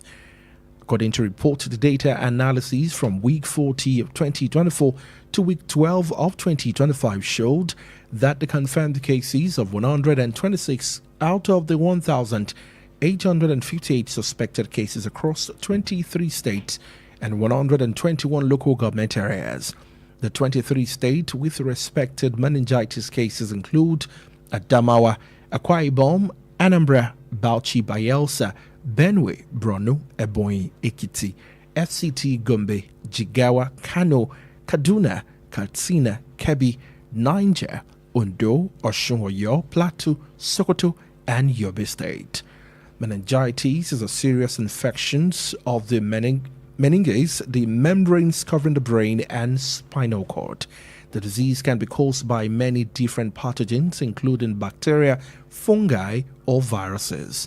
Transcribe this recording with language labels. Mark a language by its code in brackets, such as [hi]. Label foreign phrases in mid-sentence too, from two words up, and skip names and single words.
[en] According to reported data analyses from week 40 of 2024 to week 12 of 2025 showed that the confirmed cases of 126 out of the 1,858 suspected cases across 23 states and 121 local government areas. The 23 states with respected meningitis cases include Adamawa, Akwa Ibom, Anambra, Bauchi, Bayelsa, Benue, Borno, Ebonyi, Ekiti, FCT, Gombe, Jigawa, Kano, Kaduna, Katsina, Kebbi, Niger, Ondo, Osun, Oyo, Plateau, Sokoto, and Yobe State. Meningitis is a serious infection of the meninges, the membranes covering the brain and spinal cord. The disease can be caused by many different pathogens, including bacteria, fungi, or viruses.